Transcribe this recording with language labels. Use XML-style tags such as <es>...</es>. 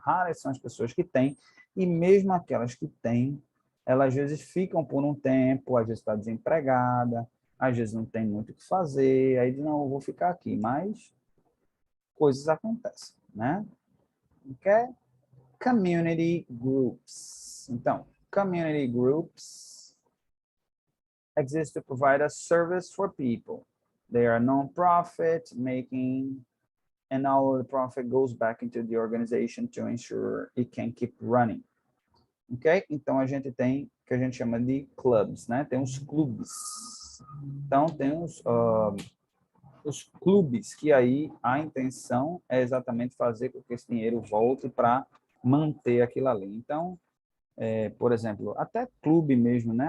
<pt>Raras são as pessoas que têm, e mesmo aquelas que têm, elas às vezes ficam por um tempo, às vezes está desempregada, às vezes não tem muito o que fazer, aí diz, não, eu vou ficar aqui, mas coisas acontecem, né?</pt> <en>Okay? Community groups.</en> <pt>Então,</pt> <en>community groups exist to provide a service for people. They are non-profit, and all of the profit goes back into the organization to ensure it can keep running. Ok?</en> <pt>Então, a gente tem o que a gente chama de clubs, né? Tem os clubes. Então, tem os clubes, que aí a intenção é exatamente fazer com que esse dinheiro volte para manter aquilo ali. Então, por exemplo, até clube mesmo, né?</pt>